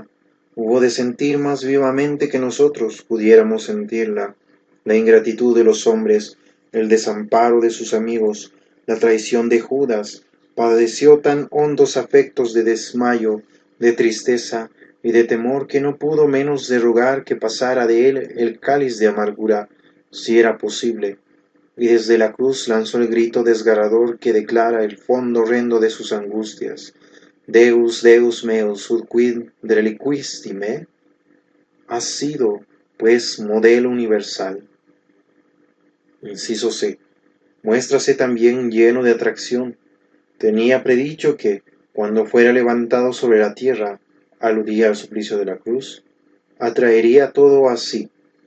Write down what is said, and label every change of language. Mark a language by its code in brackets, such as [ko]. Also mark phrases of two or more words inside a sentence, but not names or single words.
[es] Hubo de sentir más vivamente que nosotros pudiéramos sentirla, la ingratitud de los hombres, el desamparo de sus amigos, la traición de Judas, padeció tan hondos afectos de desmayo, de tristeza y de temor que no pudo menos de rogar que pasara de él el cáliz de amargura, si era posible, y desde la cruz lanzó el grito desgarrador que declara el fondo horrendo de sus angustias. [la] Deus, Deus meus, ut quid reliquisti me? [es] Ha sido, pues, modelo universal. Inciso C. Muéstrase también lleno de atracción. Tenía predicho que, cuando fuera levantado sobre la tierra, aludía al suplicio de la cruz, atraería todo a sí.